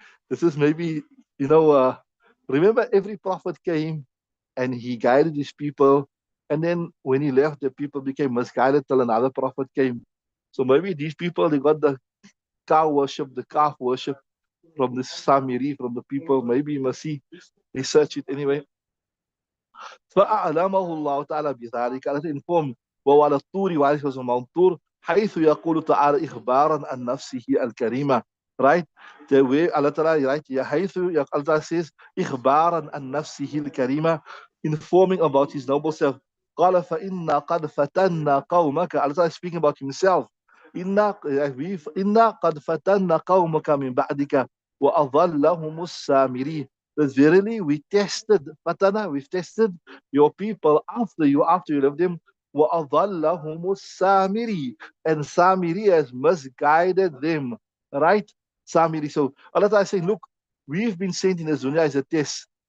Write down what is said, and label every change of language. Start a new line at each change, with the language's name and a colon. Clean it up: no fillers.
English: This is maybe, you know, remember every prophet came and he guided his people. And then when he left, the people became misguided till another prophet came. So maybe these people, they got the cow worship, the calf worship from the Samiri, from the people. Maybe you must see, research it anyway.
Arabic: فأعلمه الله تعالى بذلك.
English: Allah informed
Arabic: وهو على الطور
English: while he was on Mount Tur
Arabic: حيث يقول تعالى إخبارا عن نفسه الكريمة.
English: Right? The way Allah Ta'ala, right?
Arabic: حيث
English: Allah Ta'ala says
Arabic: إخبارا عن نفسه الكريمة,
English: informing about his noble self.
Arabic: قال فإنا قد فتنا قومك.
English: Allah Ta'ala is speaking about himself.
Arabic: إنا قد فتنا قومك من بعدك وأضلهم السامري.
English: That verily we tested, Fatana, we've tested your people after you left them.
Arabic: وَأَضَلَّهُمُ السَّامِرِي.
English: And Samiri has misguided them. Right? Samiri. So Allah Ta'ala is saying, look, we've been sent in the dunya as a test.